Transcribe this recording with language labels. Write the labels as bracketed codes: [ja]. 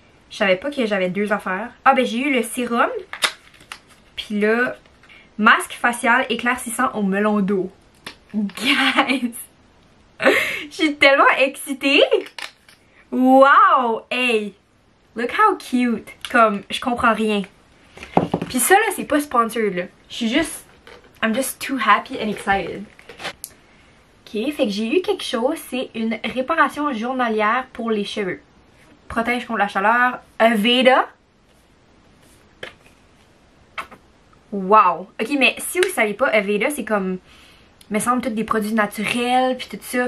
[fr] Je savais pas que j'avais deux affaires. Ah ben j'ai eu le sérum. Puis là, masque facial éclaircissant au melon d'eau. Guys! Je suis tellement excitée! [en] Wow! Hey! Look how cute! [fr] Comme, je comprends rien. Puis ça là, c'est pas sponsored là. Je suis juste... [en] I'm just too happy and excited. [fr] Ok, fait que j'ai eu quelque chose. C'est une réparation journalière pour les cheveux. Protège contre la chaleur. Aveda. Wow! Ok, mais si vous savez pas, Aveda, c'est comme... me semble tous des produits naturels, puis tout ça.